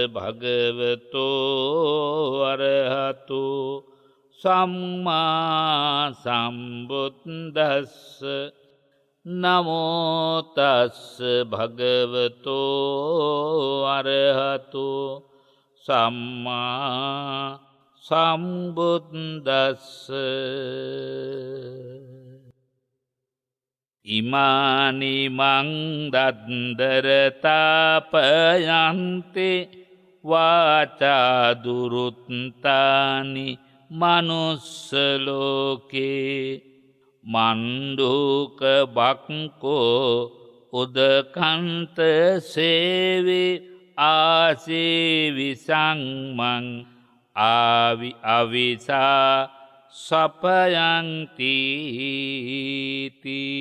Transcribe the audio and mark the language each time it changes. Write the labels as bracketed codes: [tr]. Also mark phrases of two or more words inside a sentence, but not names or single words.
[pi] භගවතෝ අරහතෝ සම්මා සම්බුද්දස්ස නමෝ තස්ස භගවතෝ අරහතෝ සම්මා සම්බුද්දස්ස ඉමානි මං දද්දරතාපයන්ති වාචා දුරුත්තානි මනුස්සලෝකේ මණ්ඩූක බක්කෝ උදකන්ත සේවේ ආසේවි සංමං ආවි අවිසා සපයන්තිති.